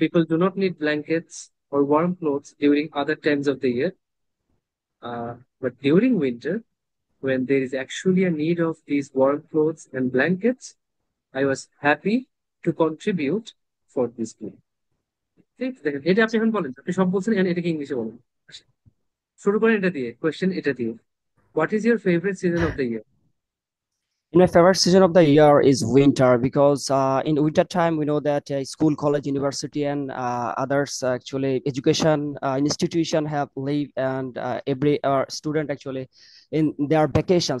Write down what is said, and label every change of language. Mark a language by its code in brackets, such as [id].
[en] People do not need blankets or warm clothes during other times of the year. But during winter, when there is actually a need of these warm clothes and blankets, I was happy to contribute for this group. [bn] ঠিক দেখেন, এটা আপনি এখন বলেন, আপনি সব বলছেন, এখন এটাকে ইংলিশে বলেন। শুরু করেন এটা দিয়ে, কোয়েশ্চেন এটা দিয়ে। [en] What is your favourite season of the year? My favorite season of the year is winter because in winter time we know that school, college, university, and others actually education institution have leave, and every student actually in their vacation.